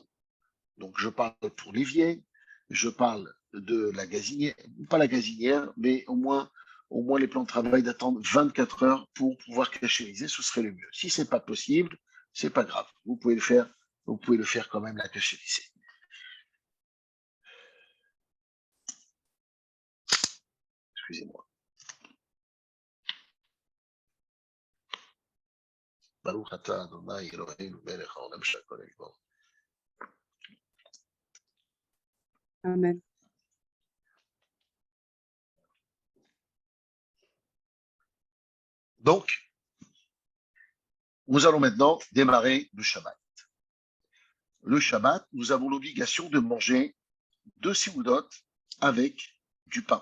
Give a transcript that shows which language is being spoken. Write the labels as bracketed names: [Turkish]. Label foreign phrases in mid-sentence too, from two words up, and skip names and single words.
[French] Donc je parle pour l'évier, je parle de la gazinière, pas la gazinière, mais au moins les plans de travail d'attendre 24 heures pour pouvoir cachériser, ce serait le mieux. Si c'est pas possible, c'est pas grave. Vous pouvez le faire quand même, la cachériser. excusez-moi. [Hebrew] ברוך אתה אדוני אלוהינו מלך העולם שהכל בדברו. Amen. [French] Donc, nous allons maintenant démarrer le Shabbat. Le Shabbat, nous avons l'obligation de manger 2 seudot avec du pain.